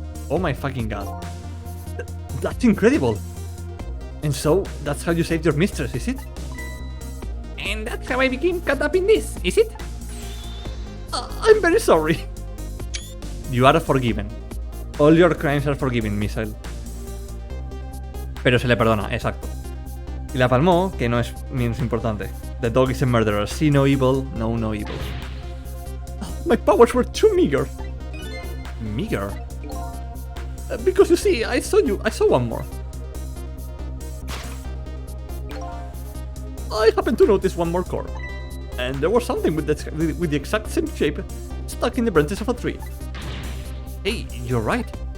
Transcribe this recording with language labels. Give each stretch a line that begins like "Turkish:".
English: Oh my fucking god. That's incredible. And so, that's how you saved your mistress, is it? And that's how I became caught up in this, is it? I'm very sorry. You are forgiven. All your crimes are forgiven, Missile.
Spanish: Pero se le perdona, exacto. Y la palmó, que no es menos importante.
English: The dog is a murderer. See no evil, know no evil. My powers were too meager. Meager? Because you see, I saw one more. I happened to notice one more core. And there was something with the exact same shape stuck in the branches of a tree. Hey, you're right.